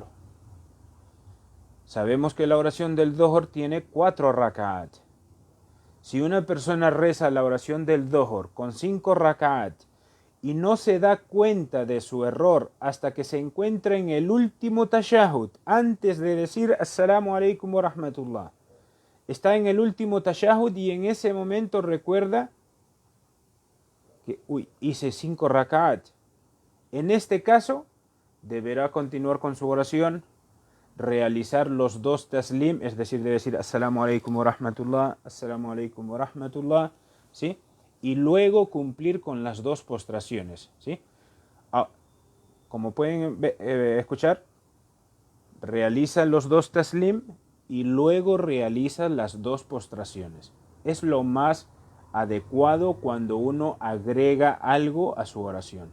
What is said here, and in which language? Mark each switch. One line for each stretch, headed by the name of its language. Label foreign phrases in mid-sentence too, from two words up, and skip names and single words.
Spanish: Sabemos que la oración del Dhuhr tiene 4 rak'at. Si una persona reza la oración del Dhuhr con 5 rak'at y no se da cuenta de su error hasta que se encuentra en el último tashahhud, antes de decir
Arabic: السلام عليكم ورحمة الله,
Spanish: está en el último tashahhud y en ese momento recuerda que hice 5 rak'at. En este caso, deberá continuar con su oración, realizar los 2 taslim, es decir, de decir
Arabic: السلام عليكم ورحمة الله, السلام عليكم ورحمة الله,
Spanish: ¿sí? Y luego cumplir con las 2 postraciones, ¿sí? Como pueden escuchar, realiza los 2 taslim y luego realiza las 2 postraciones. Es lo más adecuado cuando uno agrega algo a su oración.